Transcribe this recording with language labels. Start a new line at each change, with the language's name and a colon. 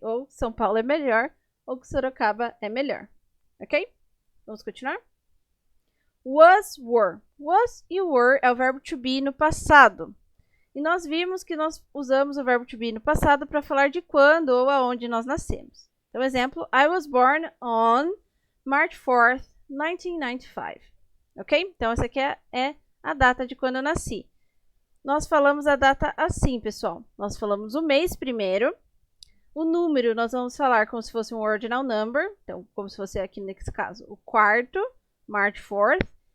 Portuguese: Ou São Paulo é melhor, ou que Sorocaba é melhor, ok? Vamos continuar? Was, were. Was e were é o verbo to be no passado. E nós vimos que nós usamos o verbo to be no passado para falar de quando ou aonde nós nascemos. Então, exemplo,
English: I was born on March 4th, 1995. Ok?
Portuguese: Então, essa aqui é a data de quando eu nasci. Nós falamos a data assim, pessoal. Nós falamos o mês primeiro. O número nós vamos falar como se fosse um ordinal number. Então, como se fosse aqui nesse caso, o quarto, March 4th.